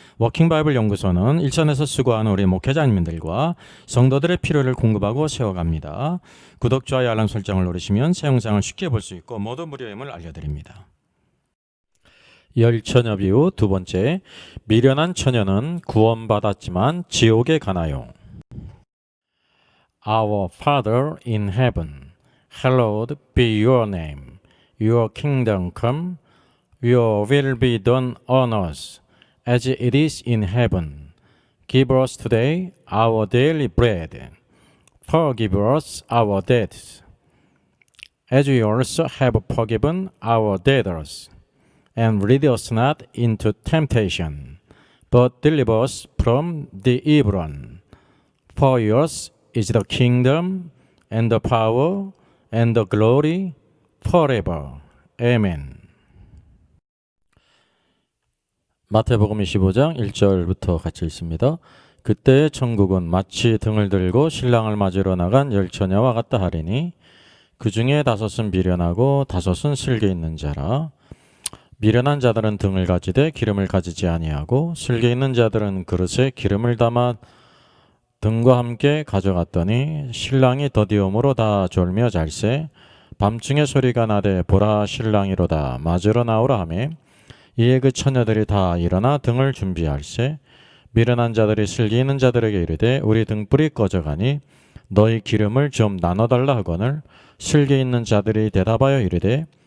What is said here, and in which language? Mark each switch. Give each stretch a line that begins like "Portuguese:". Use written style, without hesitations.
Korean: 워킹바이블 연구소는 일선에서 수고하는 우리 목회자님들과 성도들의 필요를 공급하고 세워갑니다. 구독, 좋아요, 알람 설정을 누르시면 새 영상을 쉽게 볼 수 있고 모두 무료임을 알려드립니다. 열처녀 비유 두 번째, 미련한 처녀는 구원받았지만 지옥에 가나요?
English: Our Father in heaven, hallowed be your name. Your kingdom come, your will be done on earth as it is in heaven. Give us today our daily bread. Forgive us our debts, as we also have forgiven our debtors. And lead us not into temptation, but deliver us from the evil one. For yours is the kingdom, and the power, and the glory, forever. Amen.
Korean: 마태복음 25장 1절부터 같이 읽습니다. 그때 천국은 마치 등을 들고 신랑을 맞으러 나간 열처녀와 같다 하리니 그 중에 5은 미련하고 5은 슬기 있는 자라. 미련한 자들은 등을 가지되 기름을 가지지 아니하고 슬기 있는 자들은 그릇에 기름을 담아 등과 함께 가져갔더니 신랑이 더디움으로 다 졸며 잘세 밤중에 소리가 나되 보라 신랑이로다 맞으러 나오라 하매 이에 그 처녀들이 다 일어나 등을 준비할세 미련한 자들이 슬기 있는 자들에게 이르되 우리 등불이 꺼져가니 너희 기름을 좀 나눠달라 하거늘 슬기 있는 자들이 대답하여 이르되